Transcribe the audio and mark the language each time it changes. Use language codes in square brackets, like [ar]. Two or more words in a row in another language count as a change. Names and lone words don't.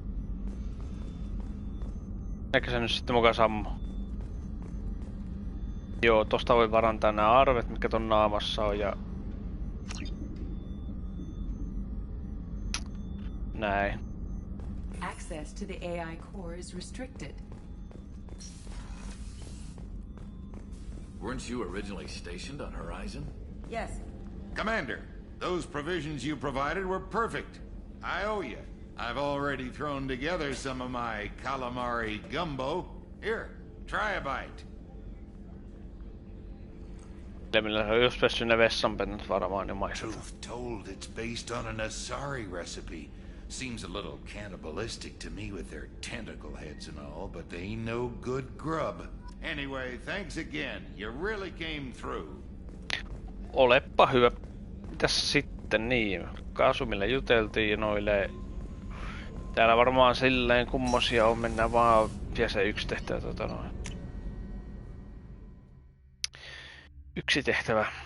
[fi] Eikö se nyt sitten mukaan sammu? Joo, tosta voi varantaa nämä arvet, mitkä ton naamassa on ja... Näin. [en] Access to the AI core is restricted. Weren't you originally stationed on Horizon? Yes. Commander, those provisions you provided were perfect. I owe you. I've already thrown together some of my calamari gumbo. Here, try a bite. Truth told, it's based on an Asari recipe. Seems a little cannibalistic to me with their tentacle heads and all, but they ain't no good grub. Anyway, thanks again. You really came through. [fi] Olepa hyvä. Mitäs sitten niin? Kasumille juteltiin ja noille... Täällä varmaan silleen kummosia on, mennään vaan vielä se yksi tehtävä Yksi tehtävä.